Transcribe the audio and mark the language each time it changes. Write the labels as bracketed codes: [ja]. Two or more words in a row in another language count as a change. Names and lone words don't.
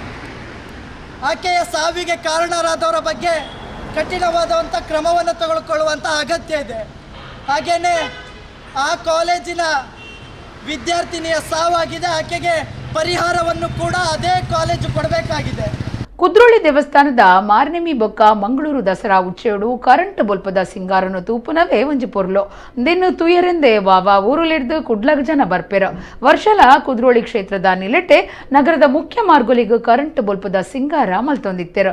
[kn] ಆಕೆಯ ಸಾವಿಗೆ ಕಾರಣರಾದವರ ಬಗ್ಗೆ ಕಠಿಣವಾದಂಥ ಕ್ರಮವನ್ನು ತೆಗೆದುಕೊಳ್ಳುವಂಥ ಅಗತ್ಯ ಇದೆ. ಹಾಗೆಯೇ ಆ ಕಾಲೇಜಿನ ವಿದ್ಯಾರ್ಥಿನಿಯ ಸಾವಾಗಿದೆ, ಆಕೆಗೆ ಪರಿಹಾರವನ್ನು ಕೂಡ ಅದೇ ಕಾಲೇಜು ಕೊಡಬೇಕಾಗಿದೆ. [tcy] ಕುದ್ರೋಳಿ ದೇವಸ್ಥಾನದ ಮಾರ್ನೆಮಿ ಬೊಕ್ಕ ಮಂಗಳೂರು ದಸರಾ ಉಚ್ಚೆಯೋಡು ಕರೆಂಟ್ ಬೊಲ್ಪದ ಸಿಂಗಾರನು ತೂಪುನವೇ ಒಂಜಿ ಪೊರ್ಲು ದೆನ್ನು ತುಯರೆಂದೆ ವಾವ ಊರುಲಿಡ್ದು ಕುಡ್ಲಗ್ ಜನ ಬರ್ಪೆರ. ವರ್ಷಲ ಕುದ್ರೋಳಿ ಕ್ಷೇತ್ರದ ನಿಲೆಟೆ ನಗರದ ಮುಖ್ಯ ಮಾರ್ಗುಲಿಗ್ ಕರೆಂಟ್ ಬೊಲ್ಪದ ಸಿಂಗಾರ ಮಲ್ತೊಂದಿತ್ತೆರು.